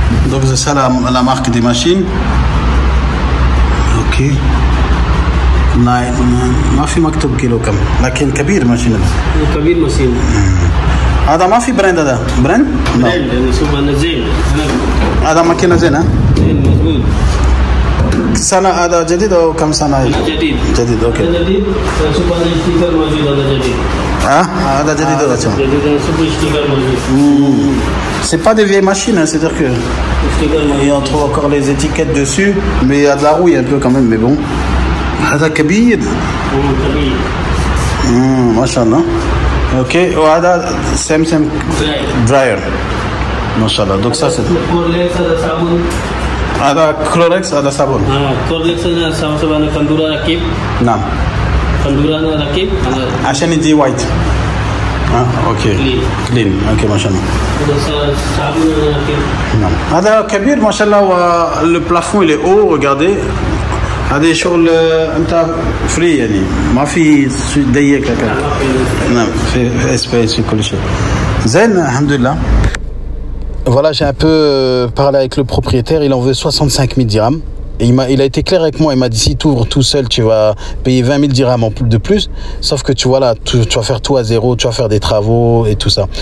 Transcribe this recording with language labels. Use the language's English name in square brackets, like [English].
[French] Donc c'est ça la marque des machines. Ok. [Arabic] ما في مكتوب كيلو كم، لكن كبير ماشين. كبير ماشين. هذا ما في براند، هذا براند؟ براند شوف أنا زين. هذا ماكينة زين ها؟ زين مظبوط. سنة هذا جديد أو كم سنة؟ جديد. جديد أوكي. جديد. شوف هذا ستيكر موجود، هذا جديد. هذا جديد ولا شو؟ جديد شوف ستيكر موجود. [French] C'est pas des vieilles machines, hein, c'est-à-dire que on trouve encore les étiquettes dessus, mais il y a de la rouille un peu quand même, mais bon. [Arabic] هذا كبير. كبير. ما شاء الله. اوكي، وهذا سامسونج دراير. ما شاء الله. دوك [French] ça c'est [Arabic] كورلكس هذا صابون. هذا كلوركس، هذا صابون. كورلكس هذا صابون كندورة ركيب. نعم. كندورة ركيب. عشان يدي وايت. اوكي. كلين. اوكي ما شاء الله. هذا صابون ركيب. نعم. هذا كبير ما شاء الله. [French] le plafond il est haut، regardez. [Arabic] هذه شغل انت فري يعني، ما في ضيق هكذا. نعم، في اسبيس، في كل شيء. زين الحمد لله. [French] Voilà, j'ai un peu parlé avec le propriétaire, il en veut 65 000 dirhams. Et il a été clair avec moi, il m'a dit si tu ouvres tout seul, tu vas payer 20 000 dirhams de plus. Sauf que tu vois là, tu vas faire tout à zéro, tu vas faire des travaux et tout ça.